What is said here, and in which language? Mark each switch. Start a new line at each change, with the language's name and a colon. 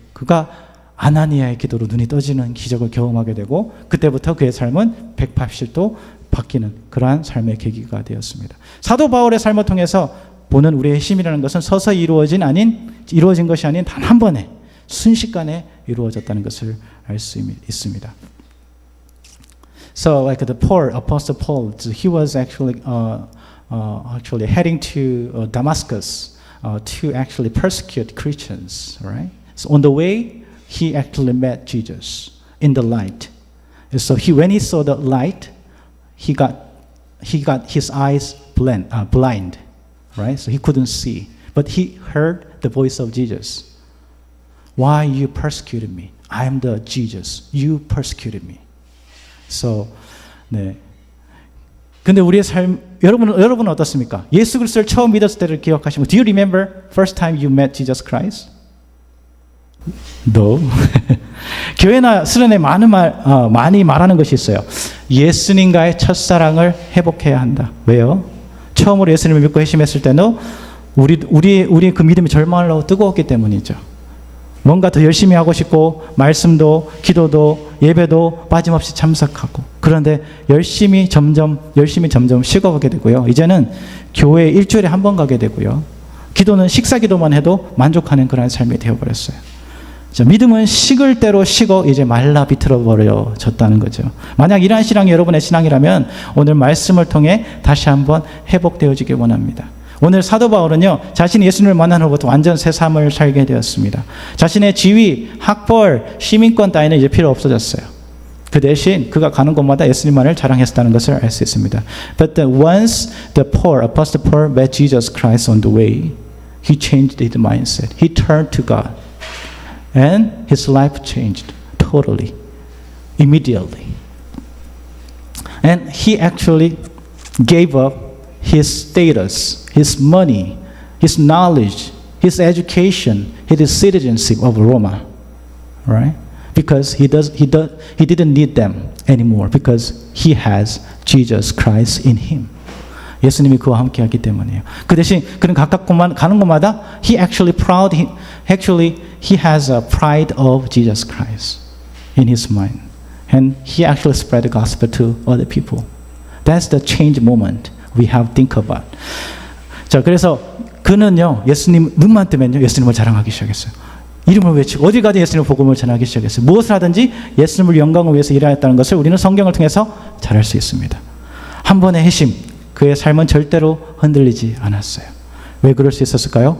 Korean: 그가 아나니아의 기도로 눈이 떠지는 기적을 경험하게 되고 그때부터 그의 삶은 180도 바뀌는 그러한 삶의 계기가 되었습니다. 사도 바울의 삶을 통해서 보는 우리의 힘이라는 것은 서서히 이루어진 것이 아닌 단 한 번에 순식간에 이루어졌다는 것을 알 수 있습니다.
English: So like Apostle Paul, he was actually heading to Damascus to actually persecute Christians, right? So on the way, he actually met Jesus in the light. So when he saw the light, he got his eyes blind, right? So he couldn't see. But he heard the voice of Jesus. Why you persecuted me? I am the Jesus. You persecuted me. So, 네.
Korean: 근데 우리의 삶, 여러분은 어떻습니까? 예수 그리스도를 처음 믿었을 때를 기억하시면,
English: do you remember first time you met Jesus Christ? No.
Korean: 교회나 수련회 많이 말하는 것이 있어요. 예수님과의 첫사랑을 회복해야 한다. 왜요? 처음으로 예수님을 믿고 회심했을 때는 우리의 그 믿음이 절망을 하고 뜨거웠기 때문이죠. 뭔가 더 열심히 하고 싶고 말씀도 기도도 예배도 빠짐없이 참석하고 그런데 열심히 점점 식어가게 되고요. 이제는 교회에 일주일에 한 번 가게 되고요. 기도는 식사 기도만 해도 만족하는 그런 삶이 되어버렸어요. 자, 믿음은 식을 대로 식어 이제 말라 비틀어 버려졌다는 거죠. 만약 이러한 신앙이 여러분의 신앙이라면 오늘 말씀을 통해 다시 한번 회복되어지길 원합니다. 오늘 사도 바울은요, 자신이 예수님을 만난 후부터 완전 새 삶을 살게 되었습니다. 자신의 지위, 학벌, 시민권 따위는 이제 필요 없어졌어요. 그 대신 그가 가는 곳마다 예수님만을 자랑했었다는 것을 알 수 있습니다.
English: But once Apostle Paul met Jesus Christ on the way, he changed his mindset. He turned to God. And his life changed totally, immediately. And he actually gave up his status, his money, his knowledge, his education, his citizenship of Roma, right? Because he didn't need them anymore because he has Jesus Christ in him.
Korean: 예수님이 그와 함께하기 때문이에요. 그 대신 그는 각각 가는 곳마다
English: he has a pride of Jesus Christ in his mind, and he actually spread the gospel to other people. That's the change moment we have to think about.
Korean: 자, 그래서 그는요, 예수님 눈만 뜨면요, 예수님을 자랑하기 시작했어요. 이름을 외치고 어디 가든 예수님의 복음을 전하기 시작했어요. 무엇을 하든지 예수님을 영광을 위해서 일하였다는 것을 우리는 성경을 통해서 잘 알 수 있습니다. 한 번의 회심, 그의 삶은 절대로 흔들리지 않았어요. 왜 그럴 수 있었을까요?